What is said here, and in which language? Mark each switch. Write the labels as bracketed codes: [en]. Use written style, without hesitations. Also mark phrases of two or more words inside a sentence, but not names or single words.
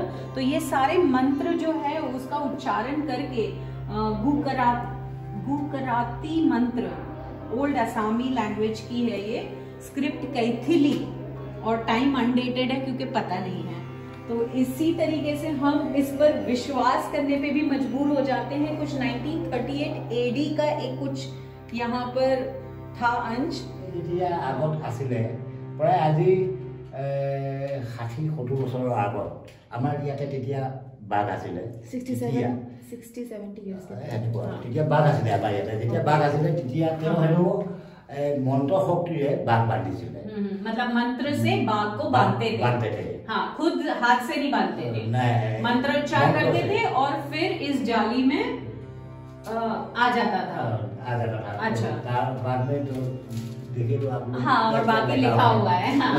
[hi] तो ये सारे मंत्र जो है उसका उच्चारण करके गुकराती मंत्र, [en] old Assamese language [hi] की है ये स्क्रिप्ट, कैथिली, और [en] time undated [hi] है क्योंकि पता नहीं है। तो इसी तरीके से हम इस पर विश्वास करने पे भी मजबूर हो जाते हैं। कुछ 1938 AD का एक कुछ यहाँ पर था अंश। [as] আগত আছিলে প্ৰায় আজি 60-70 বছৰৰ আগত আমাৰ ইয়াতে তেতিয়া বাঘ আছিলে [en] 60-70 years [as] তেতিয়া বাঘ আছিলে আমাৰ ইয়াতে। যেতিয়া বাঘ আছিলে তেতিয়া তেওঁ হেনো মন্ত্ৰ শক্তিৰে বাঘ বান্ধিছিলে। [hi] मतलब मंत्र से बाघ को बांधते थे। हाँ, खुद हाथ से नहीं बांधते थे, मंत्रोच्चार करते थे और फिर इस जाली में आ जाता था। अच्छा, बाद में तो देखिए तो आप हाँ, और बाकी लिखा हुआ है।